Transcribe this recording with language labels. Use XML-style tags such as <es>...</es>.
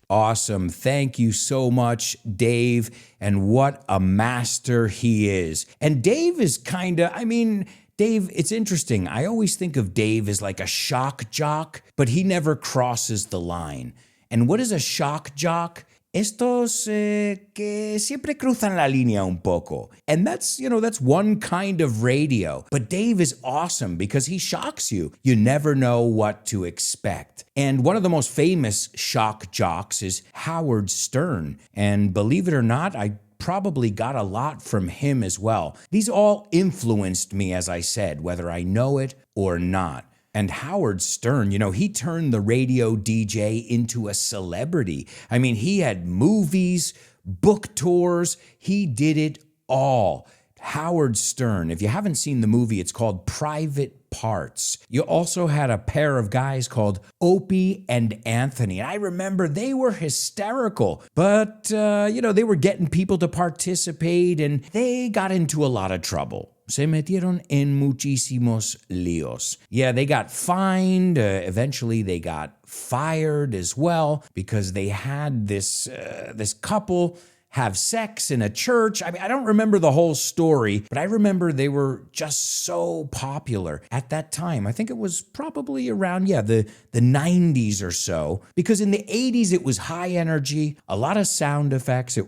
<en>Awesome. Thank you so much, Dave. And what a master he is. And Dave is Dave, it's interesting. I always think of Dave as like a shock jock, but he never crosses the line. And what is a shock jock?</en> <es>Estos que siempre cruzan la línea un poco.</es> <en>And that's one kind of radio. But Dave is awesome because he shocks you. You never know what to expect. And one of the most famous shock jocks is Howard Stern. And believe it or not, I probably got a lot from him as well. These all influenced me, as I said, whether I know it or not. And Howard Stern, he turned the radio DJ into a celebrity. I mean, he had movies, book tours, he did it all. Howard Stern, if you haven't seen the movie, it's called Private Parts. You also had a pair of guys called Opie and Anthony. And I remember they were hysterical, but, they were getting people to participate and they got into a lot of trouble.</en> <es>Se metieron en muchísimos líos.</es> <en>Yeah, they got fined. Eventually, they got fired as well because they had this couple have sex in a church. I mean, I don't remember the whole story, but I remember they were just so popular at that time. I think it was probably around, the 90s or so, because in the 80s, it was high energy, a lot of sound effects.</en>